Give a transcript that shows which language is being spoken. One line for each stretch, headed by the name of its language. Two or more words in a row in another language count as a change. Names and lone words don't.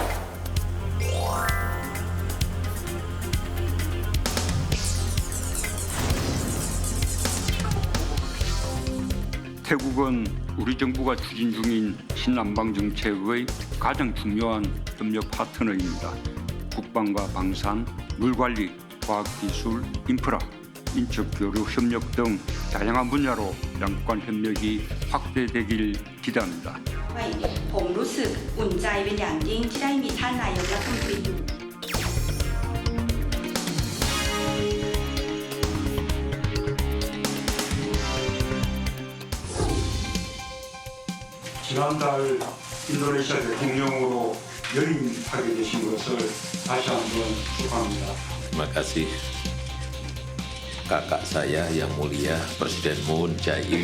Korean: 태국은 우리 정부가 추진 중인 신남방 정책의 가장 중요한 협력 파트너입니다. 국방과 방산, 물관리, 과학기술, 인프라, 인적교류, 협력 등 다양한 분야로 양국 간 협력이 확대되길 기대합니다.
Thai: ผมรู้สึกอุ่นใจเป็นอย่างยิ่งที่ได้มีท่านนายกรัฐมนตรีอยู่
Korean: 지난달 인도네시아 대통령으로 연임하게 되신 것을 다시 한번 축하합니다.
Indonesian: Terima kasih kakak saya yang mulia Presiden Moon Jae-in.